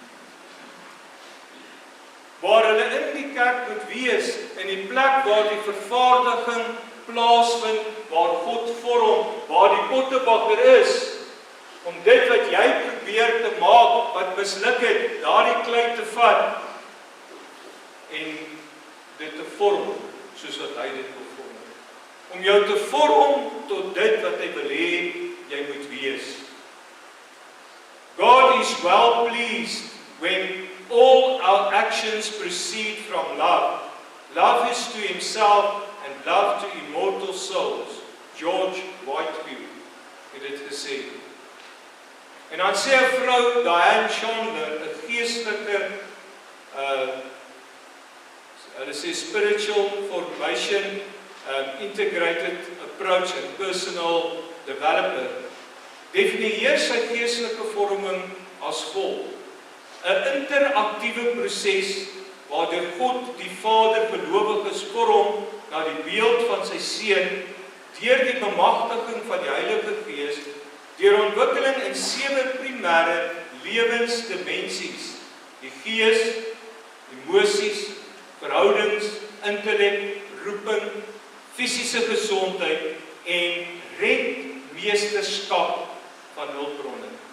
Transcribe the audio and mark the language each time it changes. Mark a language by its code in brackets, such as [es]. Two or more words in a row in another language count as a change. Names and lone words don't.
[af] Waar hulle in die kerk moet wees, in die plek waar die vervaardiging plaasvind, waar God vorm, waar die pottebakker is, om dit wat jy probeer te maak, wat misluk het, daardie klei te vat en dit te vorm soos wat hy dit wil vorm. Om jou te vorm tot dit wat hy wil hê jy moet wees. [en] God is well pleased when all our actions proceed from love. Love is to himself and love to immortal souls. [af] George Whitefield het dit gesê. En dan sê 'n vrou, Diane Chandler, 'n geestelike hulle sê [en] spiritual formation, integrated approach and personal developer, [af] definieer sy geestelike vorming as volg: 'n interaktiewe proses waardeur God die Vader gelowiges vorm na die beeld van sy Seun deur die bemagtiging van die Heilige Gees, deur ontwikkeling in 7 primêre lewensdimensies: die gees, emosies, verhoudings, intellek, roeping, fisiese gesondheid en rentmeesterskap van hulpbronne.